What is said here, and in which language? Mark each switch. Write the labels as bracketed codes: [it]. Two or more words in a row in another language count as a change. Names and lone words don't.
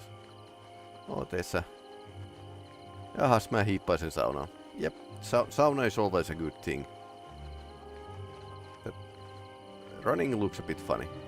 [fi] Oh, tässä. Jahas, mä hiippaisen saunaan. [en] Jep, sauna is always a good thing. The running looks a bit funny.